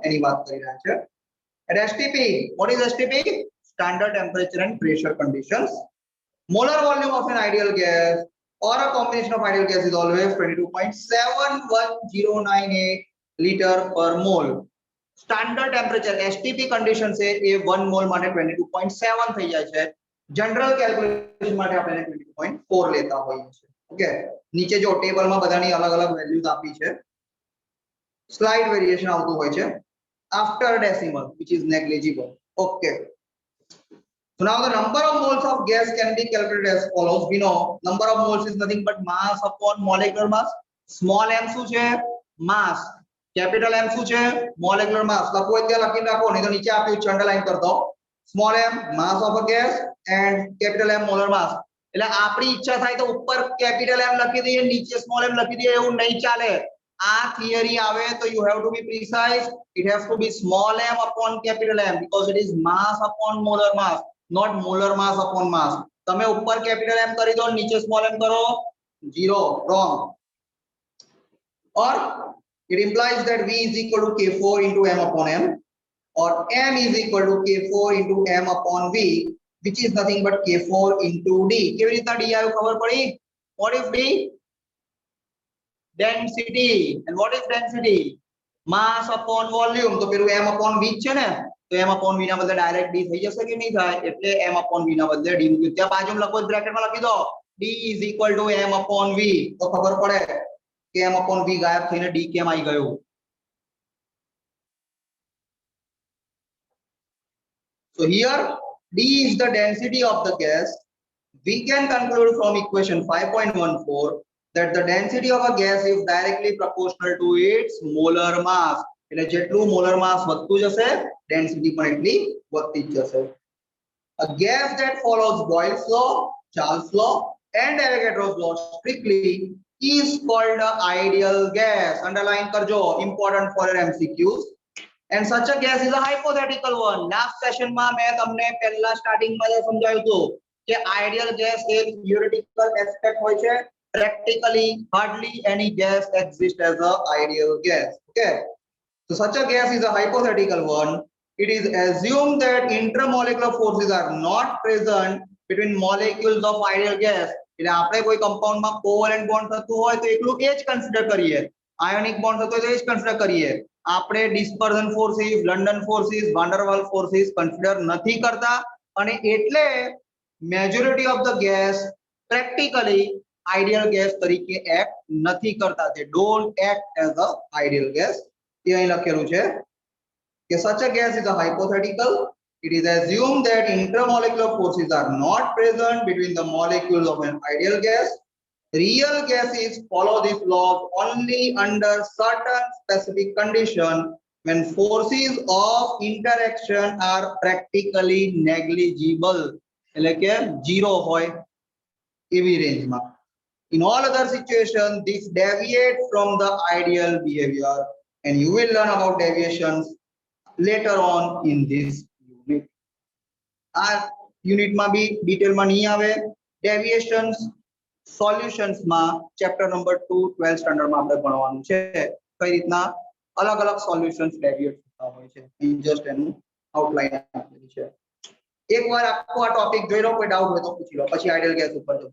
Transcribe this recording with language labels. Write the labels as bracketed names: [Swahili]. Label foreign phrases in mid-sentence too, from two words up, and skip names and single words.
[Hindi] एनी बात करी रहा है. [English] At STP, what is STP? Standard temperature and pressure conditions. Molar volume of an ideal gas or a combination of ideal gas is always 22.71098 liter per mole. Standard temperature STP condition [Hindi] से ये [Gujarati] 1 मोल माटे 22.7 થઈ જાય છે. [English] general calculation [Gujarati] માટે આપણે 22.4 લેતા હોઈએ છે. ઓકે, નીચે જો ટેબલમાં બધાની અલગ-અલગ વેલ્યુઝ આપી છે. [English] slight variation [Gujarati] આવતું હોય છે [English] after decimal, which is negligible. Okay. So now the number of moles of gas can be calculated as follows. We know number of moles is nothing but mass upon molecular mass. Small m [Gujarati] શું છે? [English] Mass. Capital M [Gujarati] શું છે? [English] Molecular mass. [Gujarati] લખો એટલે લખીને રાખો, નહીં તો નીચે આપ્યું છે અંડરલાઈન કરી દો. [English] Small m mass of a gas and capital M molar mass. [Gujarati] એટલે આપણી ઈચ્છા થાય તો ઉપર [English] capital M [Gujarati] લખી દઈએ, નીચે [English] small m [Gujarati] લખી દઈએ, એવું નહીં ચાલે. આ theory આવે તો [English] you have to be precise. It has to be small m upon capital M because it is mass upon molar mass, not molar mass upon mass. [Gujarati] તમે ઉપર [English] capital M [Gujarati] કરી દો, નીચે [English] small m [Gujarati] કરો, [English] zero, wrong. Or it implies that V is equal to K4 into M upon M, or M is equal to K4 into M upon V, which is nothing but K4 into D. [Gujarati] કેવી રીતના D આવ્યું ખબર પડી? [English] What is D? Density. And what is density? Mass upon volume. [Gujarati] તો પેલું [English] M upon V [Gujarati] છે ને, તો [English] M upon V [Gujarati] ના બદલે ડાયરેક્ટ D થઈ જશે કે નહીં થાય? એટલે [English] M upon V [Gujarati] ના બદલે D મૂક્યું. ત્યાં બાજુમાં લખો, બ્રેકેટમાં લખી દો [English] D is equal to M upon V. [Gujarati] તો ખબર પડે કે [English] M upon V [Gujarati] ગાયબ થઈને D કેમ આવી ગયું. [English] So here D is the density of the gas. We can conclude from equation 5.14 that the density of a gas is directly proportional to its molar mass. [Gujarati] એટલે જેટલું [English] molar mass [Gujarati] વધતું જશે, density પણ એટલી વધતી જશે. [English] A gas that follows Boyle's law, Charles' law, and Avogadro's law strictly is called an ideal gas. Underline करजो, important for your MCQs. And such a gas is a hypothetical one. Last session [Gujarati] માં મેં તમને પહેલા સ્ટાર્ટિંગ માં સમજાવ્યું હતું કે [English] ideal gas [Gujarati] એક [English] theoretical aspect [Gujarati] હોય છે. [English] Practically hardly any gas exists as a ideal gas. Okay, so such a gas is a hypothetical one. It is assumed that intermolecular forces are not present between molecules of ideal gas. [Gujarati] એટલે આપણે કોઈ compound માં [English] covalent bond [Gujarati] થતું હોય તો એકલું એ જ consider કરીએ. [English] Ionic bond [Gujarati] થતો હોય તો એ જ consider કરીએ. આપણે [English] dispersion forces, London forces, van der Waals forces consider [Gujarati] નથી કરતા, અને એટલે [English] majority of the gas practically ideal gas [Gujarati] તરીકે act નથી કરતા. [English] They don't act as a ideal gas. [Gujarati] એ અહીં લખેલું છે કે [English] such a gas is a hypothetical. It is assumed that intermolecular forces are not present between the molecules of an ideal gas. Real gases follow this law only under certain specific conditions when forces of interaction are practically negligible. [Gujarati] એટલે કે 0 હોય એવી રેન્જમાં. [English] In all other situations, this deviates from the ideal behavior, and you will learn about deviations later on in this unit. [Gujarati] યુનિટ માં બી ડિટેલ માં નહીં આવે. [English] deviations solutions [Gujarati] માં ચેપ્ટર નંબર 2 12th સ્ટાન્ડર્ડ માં આપણે ભણવાનું છે કઈ રીતના અલગ અલગ [English] solutions deviate [Gujarati] થતા હોય છે. જસ્ટ એનું આઉટલાઈન આપેલી છે. એકવાર આખો આ ટોપિક જોઈ લો, કોઈ ડાઉટ હોય તો પૂછી લો, પછી [English] ideal gas [Gujarati] ઉપર જો.